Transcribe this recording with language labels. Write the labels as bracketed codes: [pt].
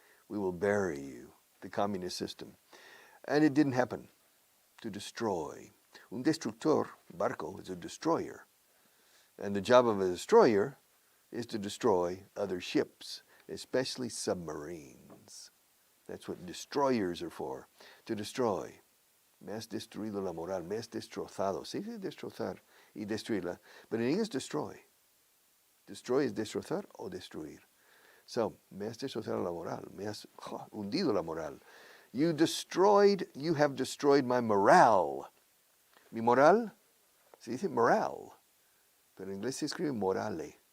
[en] We will bury you, the communist system. And it didn't happen. To destroy. [es] Un destructor, barco, [en] is a destroyer. And the job of a destroyer is to destroy other ships, especially submarines. That's what destroyers are for, to destroy. [es] Me has destruido la moral, me has destrozado. Sí, destrozar y destruirla. [en] But in English, destroy. Destroy is [es] destrozar o destruir. So, me has destrozado la moral, me has hundido la moral. [en] You have destroyed my morale. [es] Mi moral, se dice morale, pero en inglés se escribe morale.